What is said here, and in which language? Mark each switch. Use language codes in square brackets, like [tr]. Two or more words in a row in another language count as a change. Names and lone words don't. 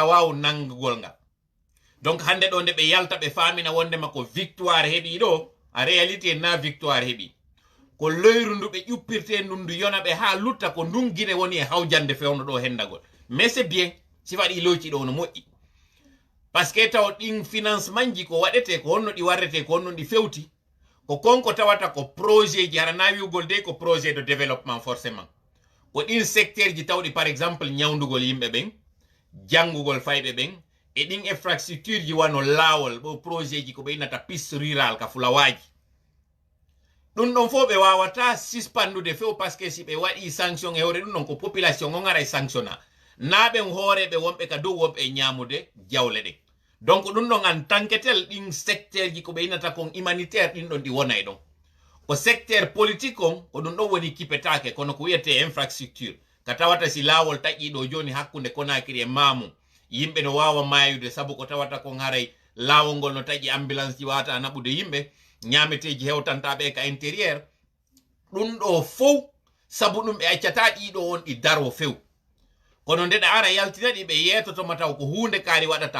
[ff] wawu nangugol ngal donc hande ɗo nde ɓe yalta ɓe famina wondema ko victoire heeɓi ɗo a réalité na victoire heeɓi ko loyru ndu ɓe ƴuppirte ndundu yona ɓe ha lutta ko ndun guine woni e hawjande fewno ɗo hendagol [fr] mais c'est bien si [ff] waɗi loyci ɗo no moƴƴi [fr] par ce que [ff] taw ɗin financement ji ko waɗete ko honno ɗi warrete ko honno ɗi fewti ko konko tawata ko projet ji hara na wiugol de ko [fr] projet de développement [ff] forcément ko ɗin secteur ji tawɗi [fr] par exemple [ff] ñawdugol yimɓe ɓen janngugol fayɓe ɓen e ɗin infrastructure ji wano laawol ɓo projet ji ko ɓe innata [fr] piste rural [ff] ka fulawaji ɗum ɗon fof ɓe wawata suspendude few [fr] par ce que [ff] si ɓe waɗi sanction e hewre ɗum ɗon ko population on ara e sanctionna na ɓen hooreɓe wonɓe ka dow wonɓe e ñamude jawle ɗen donc ɗum ɗon [fr] en tant que tel [ff] ɗin secteur ji ko ɓe innata kon humanitaire ɗin ɗon ɗi wona e ɗon ko [fr] secteur politique [ff] on ko ɗum ɗon woni kipetake kono ko wiyete infrastructure ka tawata si laawol taƴƴiɗo joni hakkunde Conakry e Mamou yimɓe no wawa mayude saabu ko tawata kon haray laawol ngol no taƴƴi ambulance ji wawata naɓude yimɓe ñameteji hewtantaɓe ka intérieur ɗum ɗo fof saabu ɗum ɓe accata ɗiɗo on ɗi daro few kono ndeɗa ara yaltinaɗi ɓe yetoto mataw ko hunde kaari waɗata.